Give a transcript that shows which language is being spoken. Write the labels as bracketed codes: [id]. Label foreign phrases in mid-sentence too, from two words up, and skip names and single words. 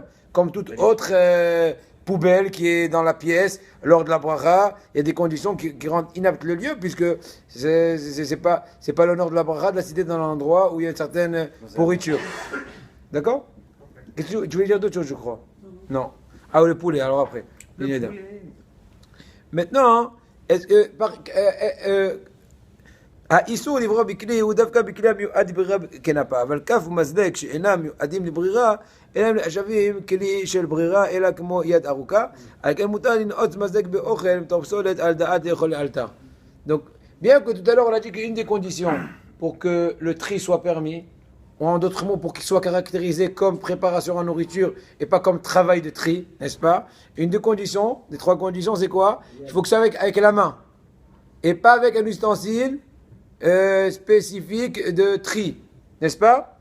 [fr] Comme toute autre poubelle qui est dans la pièce, lors de la bracha, il y a des conditions qui rendent inapte le lieu, puisque c'est pas l'honneur de la bracha de la citer dans l'endroit où il y a une certaine pourriture. D'accord? Tu voulais dire d'autres choses, je crois? Non. Ah, le poulet, alors après. Maintenant, est-ce que [he] האיסור לברוא בכלי הוא דווקא בכלי המיועד לברירה כנפה, אבל כף ומזלג שאינם מיועדים לברירה, אינם נחשבים כלי של ברירה, אלא כמו יד ארוכה, על כן מותר לנעוץ מזלג באוכל מתוך פסולת על דעת לאכול לאלתר. [fr] Donc, bien que tout à l'heure on a dit qu'une des conditions pour que le tri soit permis, ou en d'autres mots pour qu'il soit caractérisé comme préparation en nourriture et pas comme travail de tri, n'est-ce pas? Une des conditions, des trois conditions, c'est quoi? Il faut que ça soit avec la main, et pas avec un ustensile spécifique de tri, n'est-ce pas?